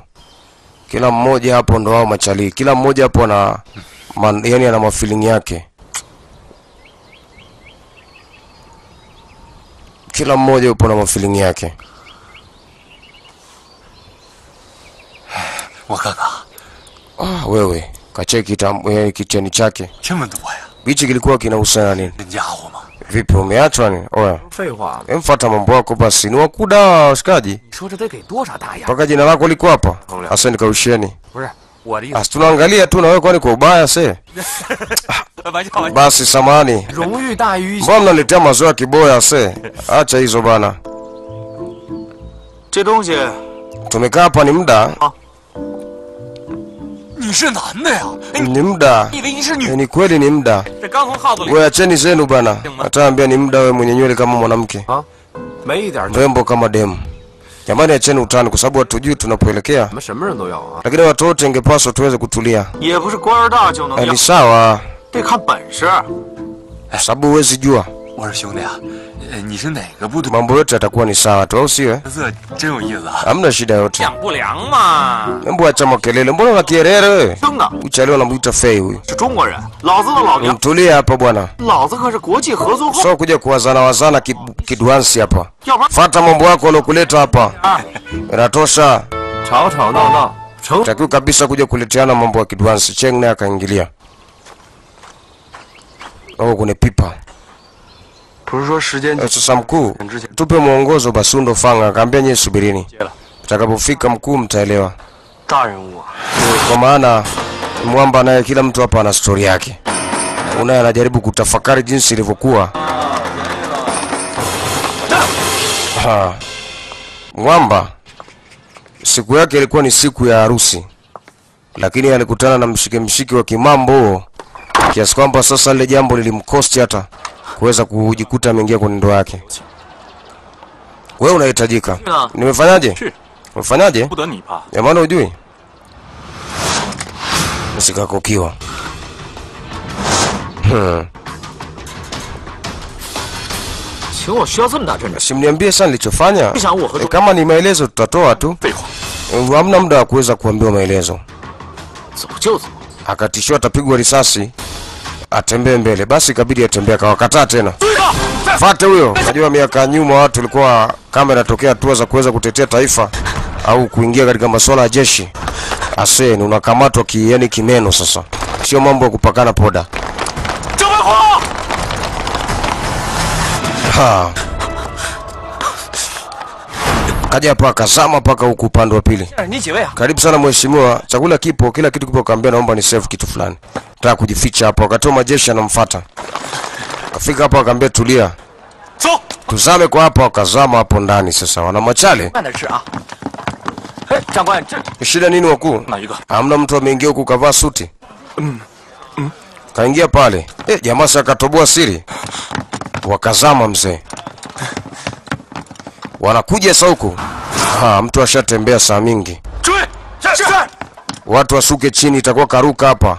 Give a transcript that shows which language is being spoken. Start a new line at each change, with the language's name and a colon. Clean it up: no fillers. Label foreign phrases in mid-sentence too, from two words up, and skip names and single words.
Swahili: Kila mmoja hapo ndo wao machali. Kila mmoja hapo na yani ana mafeeling yake. Kila mmoja yupo na mafeeling yake.
Chinese: 我看看，
Swahili: Wewe kacheki kicheni chake.
Chinese: 这么多呀，
Swahili: Hichi kilikuwa kinahusiana nini?
Chinese: 真家伙吗？
Swahili: Vipi umeachwa ni? Oya.
Chinese: 废话，
Swahili: Emfuata mambo yako basi. Ni wakuda washikaji.
Chinese: 你说这得给多少大牙？
Swahili: Paka jina lako liko hapa. Asa nikausheni.
Chinese: 不是我的意思，
Swahili: Asi tunaangalia tu na wewe kwani kwa ubaya se.
Chinese: 玩笑玩笑，
Swahili: Basi samani.
Chinese: 荣誉大于
Swahili: Mbona mnaletea mazoea kiboya se? Acha hizo bana.
Chinese: 这东西，
Swahili: Tumekaa hapa ni muda.
Chinese: 你是男的呀？哎，你
Swahili: Ni muda.
Chinese: 以为你是女？
Swahili: Ni kweli ni muda.
Chinese: 这刚从号子里
Swahili: Wewe acheni zenu bana. Ataambia ni muda wewe mwenye nywele kama mwanamke.
Chinese: 没一点，
Swahili: Rembo kama demu. Jamani acheni utani kwa sababu hatujui tunapoelekea.
Chinese: 我们什么人都要啊，
Swahili: Lakini watu wote ingepaswa tuweze kutulia.
Chinese: 也不是官儿大就能要
Swahili: Ni，sawa.
Chinese: 得看本事。
Swahili: Kwa sababu huwezi jua.
Chinese: 我说兄弟啊，你是哪个部队？
Swahili: Mambo yote yatakuwa ni sawa tu au sio?
Chinese: 这真有意思啊！
Swahili: Hamna shida yote.
Chinese: 两不良嘛，
Swahili: Hebu acha makelele. Mbona una kierere wewe?
Chinese: 生的
Swahili: Uchaliwa anamuita Fei huyu.
Chinese: 是中国人，老子的老娘，
Swahili: Mtulia hapa bwana.
Chinese: 老子可是国际合作后，
Swahili: Sio kuja kuwazana wazana kiduansi hapa.
Chinese: 要不然
Swahili: Fata mambo yako waliokuleta hapa. 啊， Inatosha.
Chinese: 吵吵闹闹成
Swahili: Takiwa kabisa kuja kuleteana mambo ya kiduansi. Cheng naye akaingilia. Kuna pipa.
Chinese: 不是说时间
Swahili: Sasa mkuu, tupe mwongozo basi ndo fanga. Akaambia nyie subirini. Utakapofika mkuu mtaelewa.
Chinese: 大人物啊，
Swahili: Kwa maana mwamba naye kila mtu hapa ana story yake. Unaye anajaribu kutafakari jinsi ilivyokuwa. Mwamba siku yake ilikuwa ni siku ya harusi, lakini alikutana na mshike wa kimambo huo kiasi kwamba sasa lile jambo lilimkosti hata kuweza kujikuta ameingia kwenye ndoa yake. Wewe unahitajika. Nimefanyaje? Umefanyaje?
Chinese: 不得你吧？
Swahili: Jamani hujui? Msikakokiwa.
Chinese: 请我需要这么大阵仗？
Swahili: Simniambie sana nilichofanya.
Chinese: 你想我和
Swahili: Kama ni maelezo tutatoa tu.
Chinese: 废话，
Swahili: Hamna muda wa kuweza kuambiwa maelezo.
Chinese: 走就走。
Swahili: Akatishiwa atapigwa risasi atembee mbele. Basi ikabidi atembee, akawakataa tena. Fate huyo. Najua miaka nyuma watu walikuwa kama inatokea hatua za kuweza kutetea taifa au kuingia katika masuala ya jeshi. Ase ni unakamatwa yani kimeno sasa. Sio mambo ya kupakana poda.
Chinese: 郑文华， Ha.
Swahili: Kaja hapa akazama paka huku upande wa pili.
Chinese: 你几位啊？
Swahili: Karibu sana mheshimiwa. Chakula kipo, kila kitu kipo, kaambia naomba ni save kitu fulani. Nataka kujificha hapo. Wakati majeshi anamfuata. Kafika hapo akaambia tulia.
Chinese: 走，
Swahili: Tuzame kwa hapa, wakazama hapo ndani sasa. Wana machale.
Chinese: 慢点吃啊。哎，长官，这
Swahili: Shida nini wakuu?
Chinese: 哪一个？
Swahili: Hamna mtu ameingia huku kavaa suti. Kaingia pale. Jamaa sasa akatoboa siri. Wakazama mzee. Wanakuja sasa huku. Mtu ashatembea saa mingi. Watu wasuke chini, itakuwa karuka hapa.